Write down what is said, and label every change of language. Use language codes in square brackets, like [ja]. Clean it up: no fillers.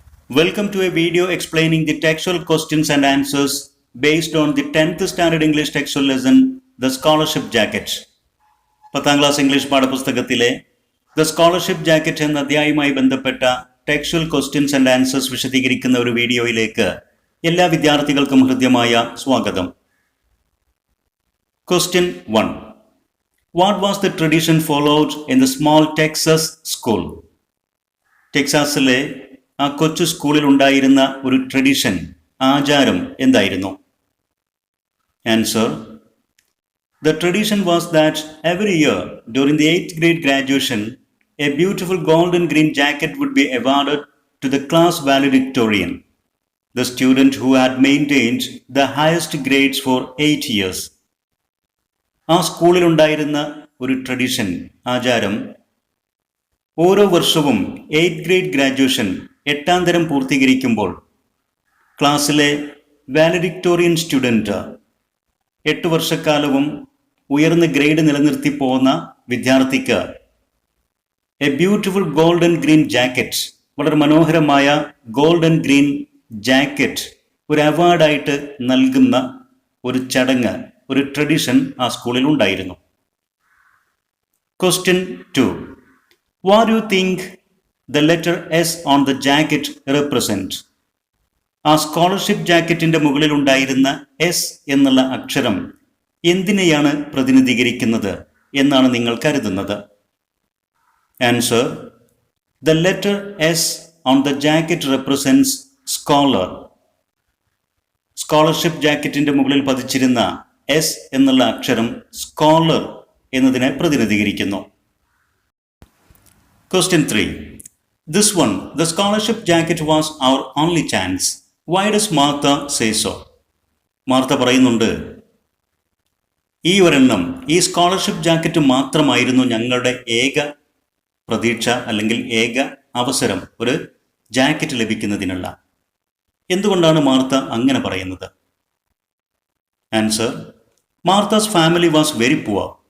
[en] Welcome to a video explaining the textual questions and answers based on the 10th Standard English textual lesson, The Scholarship Jacket. [ml] 10th class English പാഠപുസ്തകത്തിലെ The Scholarship Jacket എന്ന അധ്യായവുമായി ബന്ധപ്പെട്ട [en] textual questions and answers [ml] വിശദീകരിക്കുന്ന ഒരു വീഡിയോയിലേക്ക് എല്ലാ വിദ്യാർത്ഥികൾക്കും ഹൃദ്യമായ സ്വാഗതം. [en] Question 1. What was the tradition followed in the small Texas school? [ml] ടെക്സാസിലെ ആ കൊച്ചു സ്കൂളിൽ ഉണ്ടായിരുന്ന ഒരു ട്രഡീഷൻ, ആചാരം എന്തായിരുന്നു? [en] Answer: The tradition was that every year during the 8th grade graduation, a beautiful golden green jacket would be awarded to the class valedictorian, the student who had maintained the highest grades for 8 years. [ml] ആ സ്കൂളിൽ ഉണ്ടായിരുന്ന ഒരു tradition, ആചാരം, ഓരോ വർഷവും 8th grade graduation 8ാം തരം പൂർത്തീകരിക്കുമ്പോൾ ക്ലാസ്സിലെ വാലഡിക്ടോറിയൻ student 8 വർഷക്കാലവും ഉയർന്ന ഗ്രേഡ് നിലനിർത്തി പോകുന്ന വിദ്യാർത്ഥിക്ക് [en] a beautiful golden green jacket, [ml] വളരെ മനോഹരമായ ഗോൾഡൻ ഗ്രീൻ ജാക്കറ്റ് ഒരു അവാർഡായിട്ട് നൽകുന്ന ഒരു ചടങ്ങ്, ഒരു ട്രഡീഷൻ ആ സ്കൂളിൽ ഉണ്ടായിരുന്നു. [en] Question 2. What do you think the letter S on the jacket represent? [ml] ആ സ്കോളർഷിപ്പ് ജാക്കറ്റിന്റെ മുകളിൽ ഉണ്ടായിരുന്ന എസ് എന്നുള്ള അക്ഷരം എന്തിനെയാണ് പ്രതിനിധീകരിക്കുന്നത് എന്നാണ് നിങ്ങൾ കരുതുന്നത്? [en] Answer: The letter S on the jacket represents scholar. [ml] Scholarship ജാക്കറ്റിന്റെ മുകളിൽ പതിച്ചിരുന്ന എസ് എന്നുള്ള അക്ഷരം സ്കോളർ എന്നതിനെ പ്രതിനിധീകരിക്കുന്നു. [en] Question 3. This one, the scholarship jacket was our only chance. Why does Martha say so? [ml] Martha പറയുന്നുണ്ട്, ഈ ഒരെണ്ണം, ഈ സ്കോളർഷിപ്പ് ജാക്കറ്റ് മാത്രമായിരുന്നു ഞങ്ങളുടെ ഏക പ്രതീക്ഷ അല്ലെങ്കിൽ ഏക അവസരം ഒരു ജാക്കറ്റ് ലഭിക്കുന്നതിനുള്ള. എന്തുകൊണ്ടാണ് മാർത്ത അങ്ങനെ പറയുന്നത്? Answer: [en] Martha's family was very poor.